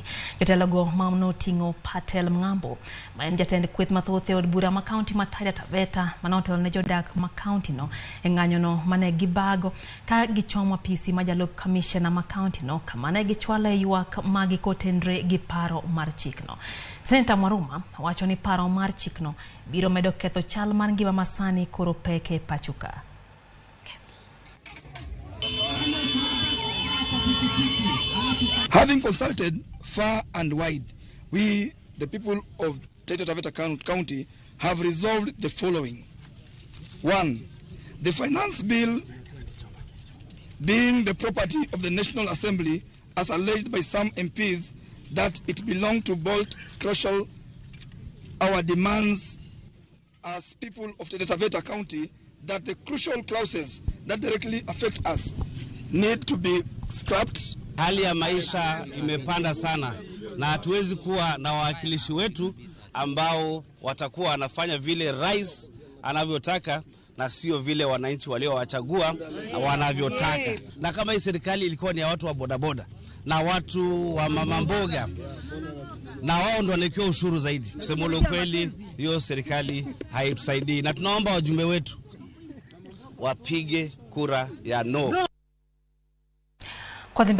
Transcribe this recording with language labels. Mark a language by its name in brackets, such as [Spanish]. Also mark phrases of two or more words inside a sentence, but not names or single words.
[Luo (Kenya and Tanzania)] Jotelogo mamno tingo Patel Mngambo ma en jatend kweth mathoth e od bura ma county ma Taita Taveta manotelo ne jodak ma county no e ng'anyo no mane gibago ka gichomo PC ma jalup commissioner ma county no kama ne gichwalo ywak magi kotenre gi paro mar chik no. Senator Mwaruma wacho ni paro mar chik no biro medo ketho chal mar ngima masani koro peke pachuka. [English] Having consulted far and wide, we, the people of Taita Taveta County, have resolved the following. 1. The finance bill, being the property of the National Assembly, as alleged by some MPs, that it belonged to bolt crucial our demands as people of Taita Taveta County that the crucial clauses that directly affect us need to be scrapped. [Swahili] Hali ya maisha imepanda sana na hatuwezi kuwa na wawakilishi wetu ambao watakuwa wanafanya vile rais anavyotaka na sio vile wananchi waliowachagua wanavyotaka. Na kama hii serikali ilikuwa ni ya watu wa bodaboda na watu wa mama mboga na wao ndio wanakiwa ushuru zaidi, kusema ukweli hiyo serikali haitusaidii, na tunaomba wajumbe wetu wapige kura ya no.